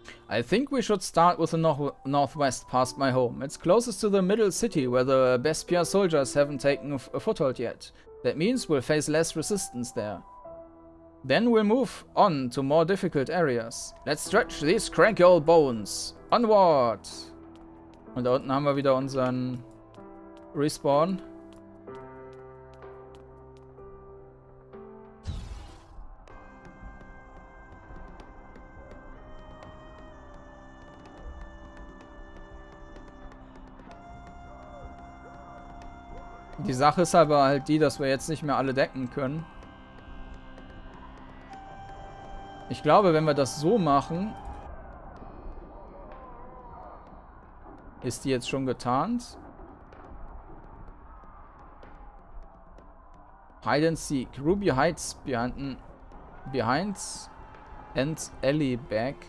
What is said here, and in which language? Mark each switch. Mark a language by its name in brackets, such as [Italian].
[English] I think we should start with the northwest past my home. It's closest to the middle city where the Bespia soldiers haven't taken a foothold yet. That means we'll face less resistance there. Then we'll move on to more difficult areas. Let's stretch these cranky old bones. Onward! [German] Und da unten haben wir wieder unseren Respawn. Die Sache ist aber halt die, dass wir jetzt nicht mehr alle decken können. Ich glaube, wenn wir das so machen, ist die jetzt schon getarnt. [English] Hide and Seek. Ruby hides behind and alley back.